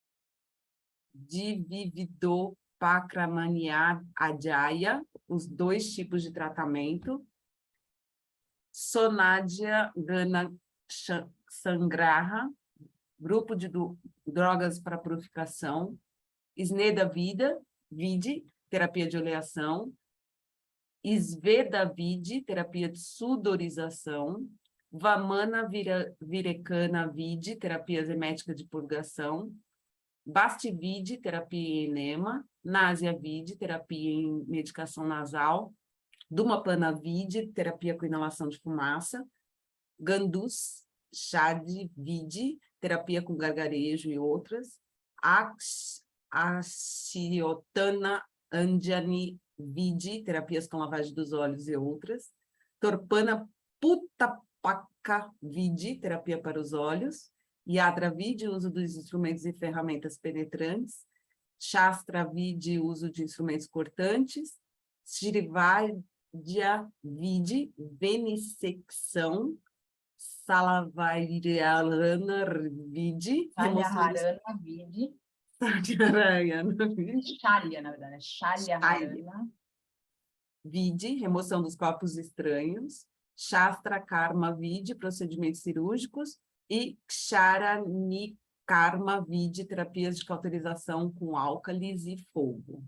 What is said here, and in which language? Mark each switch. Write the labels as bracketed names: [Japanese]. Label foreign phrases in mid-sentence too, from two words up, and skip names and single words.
[Portuguese] Divivido Pakramanya Adhyaya, os 2 tipos de tratamento. Sonadya Gana Sangraha, grupo de drogas para purificação. Sneda Vidi, terapia de oleação. Sveda Vidi, terapia de sudorização. Vamana Virekana Vidi, terapia emética de purgação. Basti Vidi, terapia em enema. Náusea Vidi, terapia em medicação nasal. Dhumapana Vidi, terapia com inalação de fumaça. Gandus Shadi Vidi, terapia com gargarejo e outras. Ashiotana Anjani Vidi, terapias com lavagem dos olhos e outras. Torpana Puttapaka Vidi, terapia para os olhos. Yadra Vidi, uso dos instrumentos e ferramentas penetrantes. Shastra Vidi, uso de instrumentos cortantes. Shrivaidya Vidi, venissecção. Salavarana Vidi, Shalyaharana Vidi. Shalya, na verdade, Shalyaharana Vidi, remoção dos corpos estranhos. Shastra Karma Vidi, procedimentos cirúrgicos. E Ksharanikarma Vidi, terapias de cauterização com álcalis e fogo.